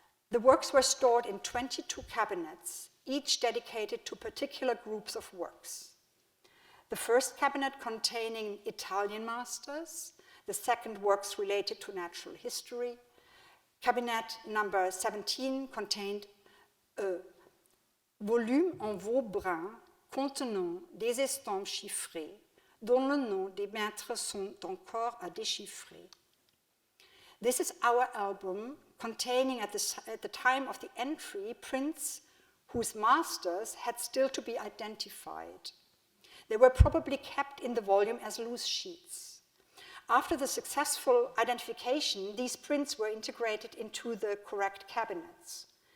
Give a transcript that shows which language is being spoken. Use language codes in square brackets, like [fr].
[en] The works were stored in 22 cabinets, each dedicated to particular groups of works. The first cabinet containing Italian masters, the second works related to natural history. Cabinet number 17 contained a volume [fr] en veau brun contenant des estampes chiffrées, dont le nom des maîtres sont encore à déchiffrer. [en] This is our album containing at the time of the entry prints whose masters had still to be identified. They were probably kept in the volume as loose sheets. After the successful identification, these prints were integrated into the correct cabinets.